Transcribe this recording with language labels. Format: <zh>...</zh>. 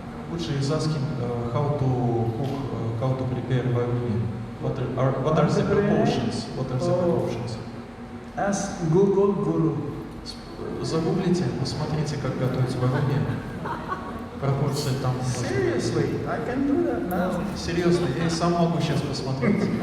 <en>Лучше is asking how to cook, how to prepare varuni. What are the proportions? What are the proportions? ask Google Guru.</en> <ru>Загуглите, посмотрите, как готовить варuni. Пропорции там.</ru> <en>Seriously, I can do that now.</en> <ru>Серьезно, я и сам могу сейчас посмотреть.</ru>